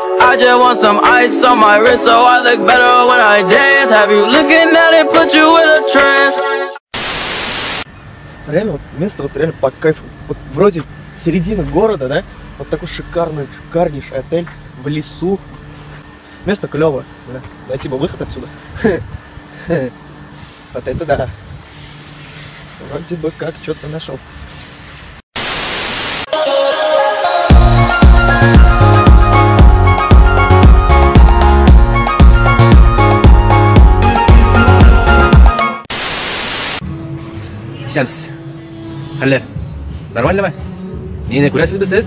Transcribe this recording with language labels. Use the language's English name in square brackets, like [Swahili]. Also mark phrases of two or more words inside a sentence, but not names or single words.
[English] I just want some ice on my wrist so I look better when I dance. Have you looking at it, put you in a trance? [Russian] Реально, вот место вот реально по кайфу. Вот вроде середина города, да? Вот такой шикарнейший отель в лесу. Место клевое, да? Найти бы выход отсюда. Вот это да. Вроде бы как что-то нашел. [Tatar] Шамс. Хәлләр. Нормальмы? Мине күрәсезме сез?